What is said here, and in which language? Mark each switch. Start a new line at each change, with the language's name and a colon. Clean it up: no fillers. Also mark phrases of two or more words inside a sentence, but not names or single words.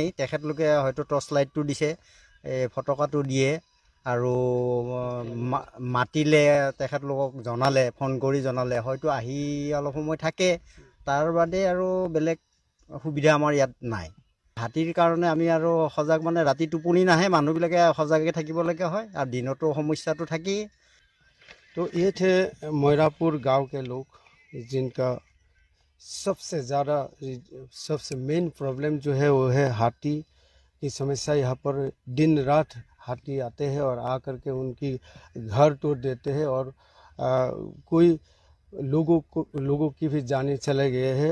Assamese: তেখেতলোকে হয়তো টৰ্চ লাইটটো দিছে, ফটকাটো দিয়ে আৰু মাতিলে তেখেতলোকক জনালে, ফোন কৰি জনালে হয়তো আহি অলপ সময় থাকে। তাৰ বাদে আৰু বেলেগ সুবিধা আমাৰ ইয়াত নাই। হাতীৰ কাৰণে আমি আৰু সজাগ মানে ৰাতি টোপনি নাহে, মানুহবিলাকে সজাগে থাকিবলগীয়া হয় আৰু দিনতো সমস্যাটো থাকেই।
Hindi: तो ये थे मोयरापुर गांव के लोग जिनका सबसे मेन प्रॉब्लम जो है वो है हाथी की समस्या। यहाँ पर दिन रात हाथी आते हैं और आकर के उनकी घर तोड़ देते हैं और कोई लोगों की भी जानें चले गए हैं।